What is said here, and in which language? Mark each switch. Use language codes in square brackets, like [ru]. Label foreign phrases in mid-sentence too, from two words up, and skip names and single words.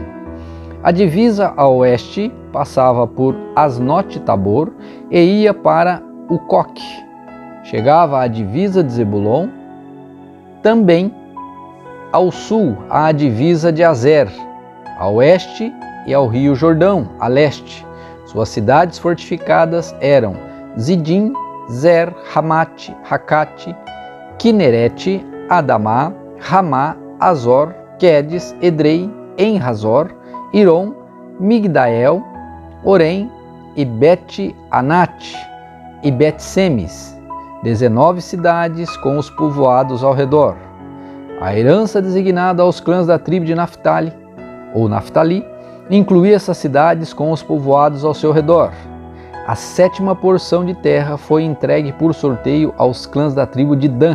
[pt] A divisa a oeste passava por Asnote-Tabor e ia para Ucoque. Chegava à divisa de Zebulon, também ao sul à divisa de Azer, a oeste e ao Rio Jordão, a leste. Suas cidades fortificadas eram Zidim, Zer, Hamate, Hakate, Kinerete, Adamá, Ramá, Azor, Quedes, Edrei, En-Hazor, Iron, Migdael, Orém e Bet-Anate e Bet-Semes, 19 cidades com os povoados ao redor. A herança designada aos clãs da tribo de Naftali, ou Naftali, incluía essas cidades com os povoados ao seu redor. A sétima porção de terra foi entregue por sorteio aos clãs da tribo de Dan.